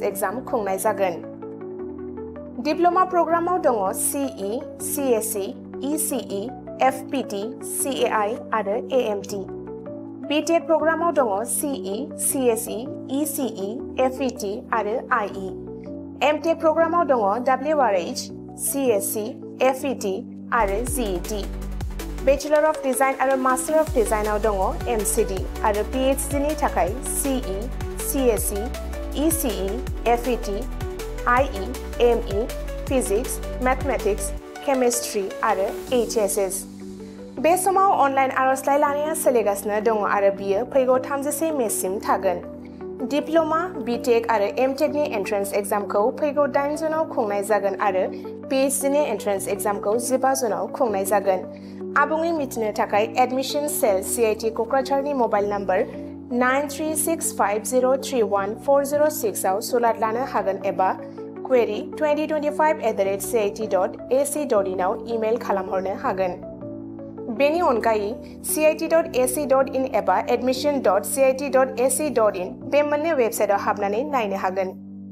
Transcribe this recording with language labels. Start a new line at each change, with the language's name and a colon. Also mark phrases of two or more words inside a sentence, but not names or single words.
Bodo: एग्जाम खुंनाय जागोन
English: diploma program
Bodo: दङ CE CSE ECE FPT CAI आरो AMT BTEC प्रग्रामाव दङ CE CSE ECE FET आरो IE MTEC प्रग्रामाव दङ WRH CSC FET आरो GET
English: Bachelor of Design
Bodo: आरो
English: Master of Design
Bodo: आव दङ MCD आरो PhD नि थाखाय CE CSE ECE FET IE ME
English: Physics Mathematics Chemistry
Bodo: आरो HSS बे समाव अनलाइन आरजलाइ लानाया सोलिगासिनो दङ आरो बियो फैगौ 31 मेसिम थागोन डिप्ल'मा बिटेक आरो एमटेक नि
English: entrance exam
Bodo: फैगौ 8 जुनाव खुंनाय जागोन आरो PhD नि
English: entrance exam
Bodo: 15 जुनाव खुंनाय जागोन आबुङै मिथिनो थाखाय
English: admission cell
Bodo: CIT क'क्राझारनि
English: mobile number
Bodo: 9365031406 आव सुलाद लानो हागोन एबा query 2025@cit.ac.in आव इमेल खालामहरनो हागोन बेनि अनगायै cit.ac.in एबा admission.cit.ac.in बे मोननै वेबसाइटआव हाबनानै नायनो हागोन